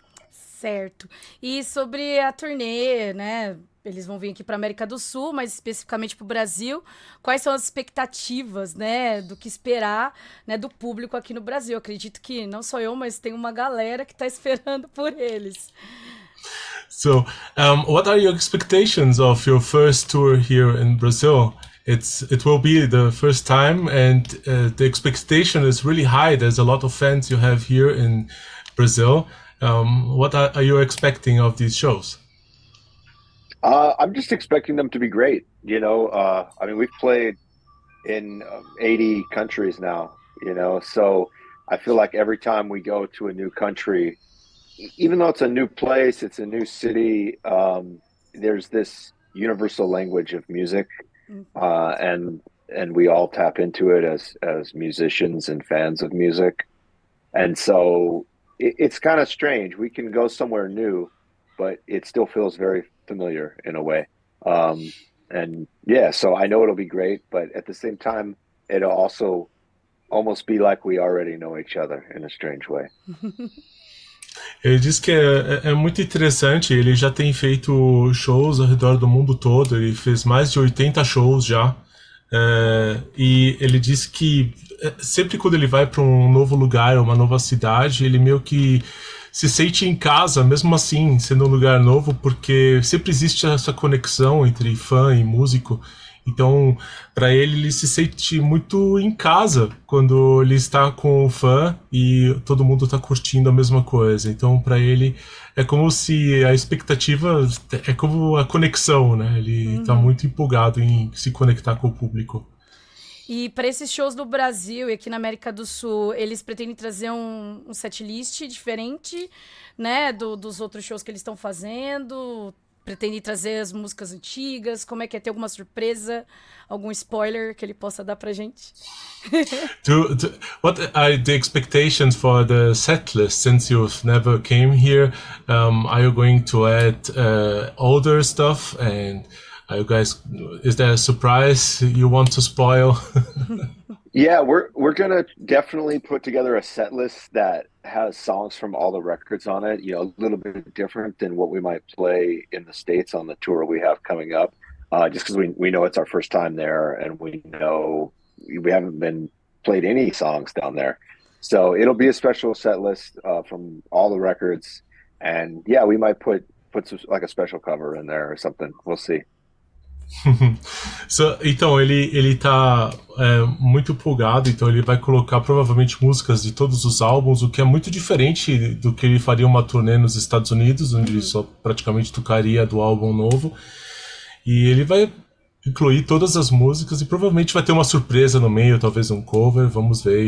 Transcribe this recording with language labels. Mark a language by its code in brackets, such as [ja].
[pt] Certo. E sobre a turnê, né? Eles vão vir aqui para a América do Sul, mas especificamente para o Brasil. Quais são as expectativas, né, do que esperar, né, do público aqui no Brasil? Eu acredito que não só eu, mas tem uma galera que está esperando por eles. [en] So, what are your expectations of your first tour here in Brazil? it will be the first time, and the expectation is really high. There's a lot of fans you have here in Brazil. What are you expecting of these shows? I'm just expecting them to be great. I mean, we've played in 80 countries now, so I feel like every time we go to a new country, even though it's a new place, it's a new city, there's this universal language of music, and we all tap into it as musicians and fans of music. And so it's kind of strange. We can go somewhere new, but it still feels very familiar in a way. And yeah, so I know it'll be great, but at the same time, it'll also almost be like we already know each other in a strange way. [pt] Ele diz que é muito interessante, ele já tem feito shows ao redor do mundo todo, ele fez mais de 80 shows já. E ele diz que sempre quando ele vai para um novo lugar, uma nova cidade, ele meio que se sente em casa, mesmo assim, sendo um lugar novo, porque sempre existe essa conexão entre fã e músico. Então, para ele se sente muito em casa quando ele está com o fã e todo mundo está curtindo a mesma coisa. Então, para ele, é como se a expectativa é como a conexão, né? Ele está muito empolgado em se conectar com o público. E para esses shows no Brasil e aqui na América do Sul, eles pretendem trazer um setlist diferente, né, dos outros shows que eles estão fazendo? Pretendem trazer as músicas antigas? Como é que é? Ter alguma surpresa? Algum spoiler que ele possa dar pra gente? [en] What are the expectations for the set list since you've never came here? Are you going to add older stuff? And are you guys, is there a surprise you want to spoil? Yeah, we're gonna definitely put together a set list that has songs from all the records on it. A little bit different than what we might play in the States on the tour we have coming up. Just because we know it's our first time there, and we know we haven't been played any songs down there, so it'll be a special set list from all the records. And yeah, we might put some, like a special cover in there or something. We'll see. [pt] Então, ele tá muito empolgado, então ele vai colocar provavelmente músicas de todos os álbuns, o que é muito diferente do que ele faria uma turnê nos Estados Unidos, onde ele só praticamente tocaria do álbum novo. E ele vai incluir todas as músicas e provavelmente vai ter uma surpresa no meio, talvez um cover, vamos ver.